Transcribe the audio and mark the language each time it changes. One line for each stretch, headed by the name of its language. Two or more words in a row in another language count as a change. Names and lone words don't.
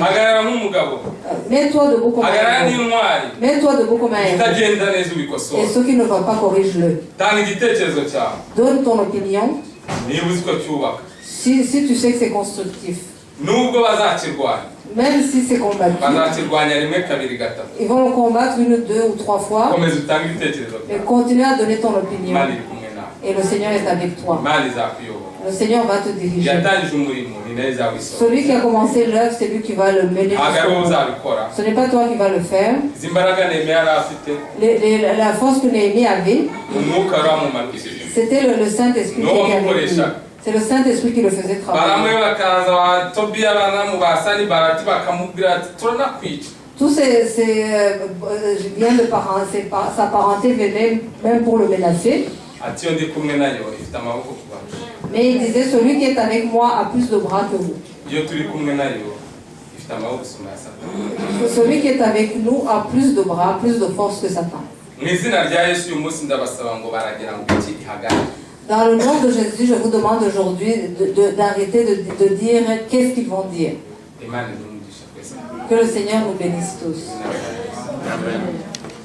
French: Mets-toi debout comme un héros. Mets-toi debout comme un héros. Et ce qui ne va pas, corrige-le. Donne ton opinion. Si tu sais que c'est constructif. Même si c'est combattu,
Kinyarwanda: bazakirwanya rimwe kabiri gatatu
French: ils vont le combattre 1, 2 ou 3 fois.
Kinyarwanda: komeza utange ibitekerezo Mais byawe
French: continue à donner ton opinion.
Kinyarwanda: imana iri kumwe nawe
French: Et le Seigneur est avec toi.
Kinyarwanda: imana izakuyobora
French: Le Seigneur va te diriger.
Kinyarwanda: yatangije umurimo ni nayo izawisora
French: Celui qui a commencé l'œuvre, c'est lui qui va le mener
Kinyarwanda: ntabwo ari wowe
French: jusqu'au bout.
Kinyarwanda: uzabikora
French: Ce n'est pas toi qui vas le faire.
Kinyarwanda: izi mbaraga nehemiya yari afite
French: La force que Néhémie avait,
Kinyarwanda: umwuka wari wamumanukishije
French: c'était le Saint-Esprit qui était avec lui. C'est le Saint-Esprit qui le faisait
Kinyarwanda: baramwe
French: travailler.
Kinyarwanda: bakaza ba tobiya banamu ba sanibalati bakamubwira ati turanakwica
French: Tous ces biens de sa parenté venaient même pour le menacer.
Kinyarwanda: ati iyo ndi kumwe nayo ifite amaboko kubarusha
French: Mais il disait, celui qui est avec moi a plus de bras que vous.
Kinyarwanda: iyo turi kumwe nayo ifite amaboko isumba ya satani
French: Celui qui est avec nous a plus de bras, plus de force que Satan.
Kinyarwanda: mu izina rya yesu uyu munsi ndabasaba ngo baragira ngo iki ihagarare
French: Dans le nom de Jésus, je vous demande aujourd'hui d'arrêter de dire qu'est-ce qu'ils vont dire.
Kinyarwanda: imana idumugisha twese
French: Que le Seigneur nous bénisse tous. Amen.